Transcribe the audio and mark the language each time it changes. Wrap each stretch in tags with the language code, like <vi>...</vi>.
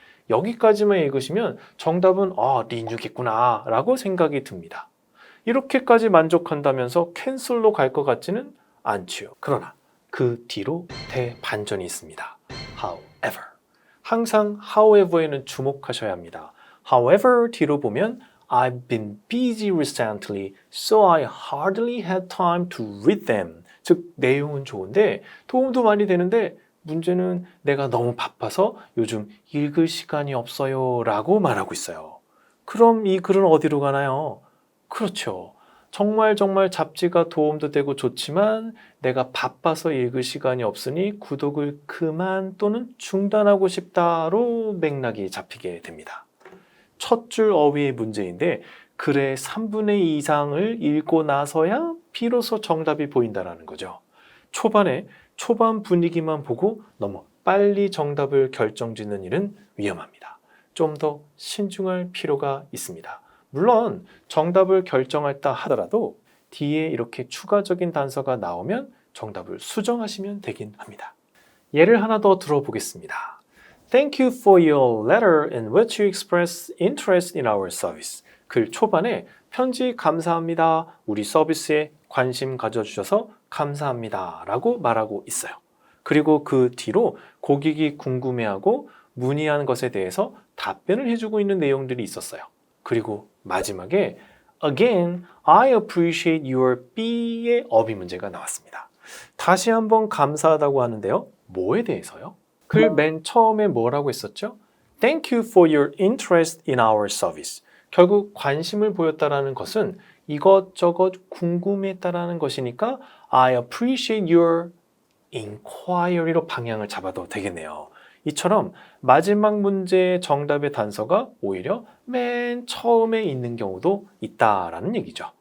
<ko>여기까지만 읽으시면 정답은 리뉴겠구나 라고 생각이 듭니다. 이렇게까지 만족한다면서 캔슬로 갈 것 같지는 않지요. 그러나 그 뒤로 대반전이 있습니다.</ko> <en>However.</en> <ko>항상 however에는 주목하셔야 합니다.</ko> <en>However</en> <ko>뒤로 보면</ko> <en>I've been busy recently, so I hardly had time to read them.</en> <ko>즉, 내용은 좋은데 도움도 많이 되는데 문제는 내가 너무 바빠서 요즘 읽을 시간이 없어요 라고 말하고 있어요. 그럼 이 글은 어디로 가나요? 그렇죠. 정말 잡지가 도움도 되고 좋지만 내가 바빠서 읽을 시간이 없으니 구독을 그만 또는 중단하고 싶다로 맥락이 잡히게 됩니다. 첫 줄 어휘의 문제인데 글의 3분의 2 이상을 읽고 나서야 비로소 정답이 보인다는 거죠. 초반 분위기만 보고 너무 빨리 정답을 결정짓는 일은 위험합니다. 좀 더 신중할 필요가 있습니다. 물론 정답을 결정했다 하더라도 뒤에 이렇게 추가적인 단서가 나오면 정답을 수정하시면 되긴 합니다. 예를 하나 더 들어보겠습니다.</ko> <en>Thank you for your letter in which you express interest in our service.</en> <ko>글 초반에 편지 감사합니다. 우리 서비스에 관심 가져주셔서 감사합니다. 라고 말하고 있어요. 그리고 그 뒤로 고객이 궁금해하고 문의한 것에 대해서 답변을 해주고 있는 내용들이 있었어요. 그리고 마지막에 Again, I appreciate your B의 어휘 문제가 나왔습니다. 다시 한번 감사하다고 하는데요. 뭐에 대해서요? 글 맨 처음에 뭐라고 했었죠?</ko> <en>Thank you for your interest in our service.</en> <ko>결국 관심을 보였다라는 것은 이것저것 궁금했다라는 것이니까 I appreciate your inquiry 로 방향을 잡아도 되겠네요. 이처럼 마지막 문제의 정답의 단서가 오히려 맨 처음에 있는 경우도 있다라는 얘기죠.</ko>